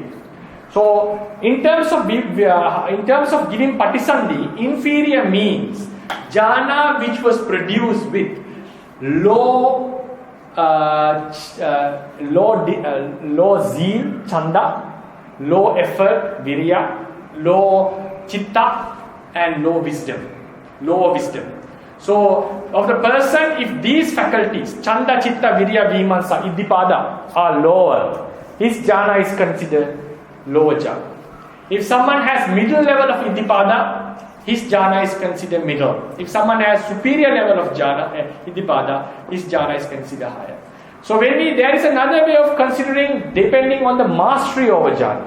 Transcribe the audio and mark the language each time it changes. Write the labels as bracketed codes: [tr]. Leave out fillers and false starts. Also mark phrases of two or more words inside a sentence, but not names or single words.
[en] So in terms of giving patisandhi, inferior means jhana which was produced with low zeal, chanda, low effort, virya, low chitta, and low wisdom. Lower wisdom. So, of the person, if these faculties, [pi] chanda, chitta, virya, vimansa, iddipada, [en] are lower, his jhana is considered lower jhana. If someone has middle level of iddipada, his jhana is considered middle. If someone has superior level of jhana, iddipada, his jhana is considered higher. So there is another way of considering depending on the mastery over jhana.